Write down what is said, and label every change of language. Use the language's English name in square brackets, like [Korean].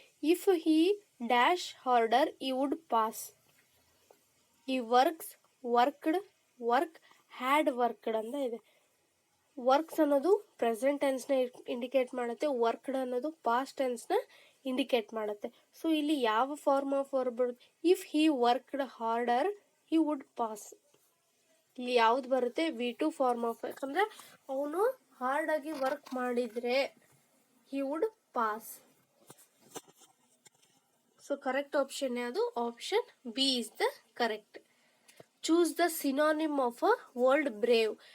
[English] If he dash harder, he would pass. He works, worked, work, had worked [Kannada] ಅಂತ ಇದೆ. Works ಅನ್ನೋದು present ಟೆನ್ಸ್ನ indicate ಮಾಡುತ್ತೆ, worked ಅನ್ನೋದು past ಟೆನ್ಸ್ನ indicate ಮಾಡುತ್ತೆ. So ಇಲ್ಲಿ ಯಾವ [English] Form of verb ಬರುತ್ತೆ? If he worked harder he would pass. [Kannada] ಇಲ್ಲಿ ಯಾವ್ದು ಬರುತ್ತೆ? [English] V2 form of. [Kannada] ಯಾಕಂದರೆ ಅವನು ಹಾರ್ಡಾಗಿ ವರ್ಕ್ ಮಾಡಿದರೆ [English] he would pass. So correct option [Kannada] ಯಾವುದು? [English] Option B is the correct. Choose the synonym of a word brave.